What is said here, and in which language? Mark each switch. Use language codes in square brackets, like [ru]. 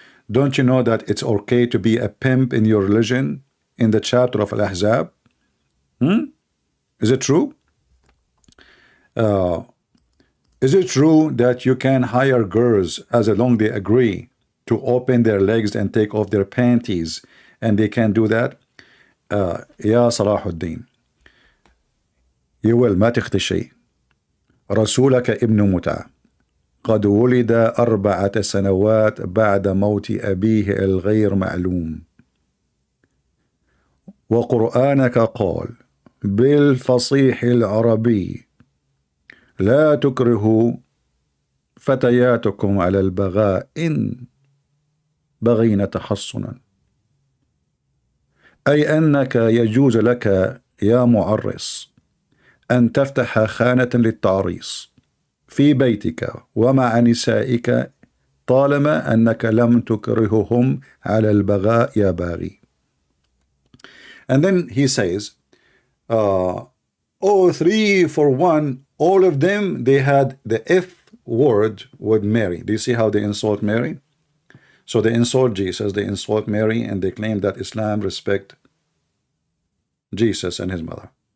[en] Don't you know that it's okay to be a pimp in your religion in the chapter of Al-Ahzab? Is it true? Is it true that you can hire girls as long as they agree to open their legs and take off their panties, and they can do that? [ar] Ya Salahuddin, يقول ما تخطي شيء رسولك ابن متعة قد ولد 4 سنوات بعد موت أبيه الغير معلوم وقرآنك قال بالفصيح العربي لا تكرهوا فتياتكم على البغاء إن بغين تحصنا، أي أنك يجوز لك يا معرس أن تفتح خانة للتعريس في بيتك ومع نسائك طالما أنك لم تكرههم على البغاء يا باغي. [en] And then he says, oh, 3 for 1, all of them, they had the F word with Mary. Do you see how they insult Mary? So they insult Jesus, they insult Mary, and they claim that Islam respect Jesus and his mother.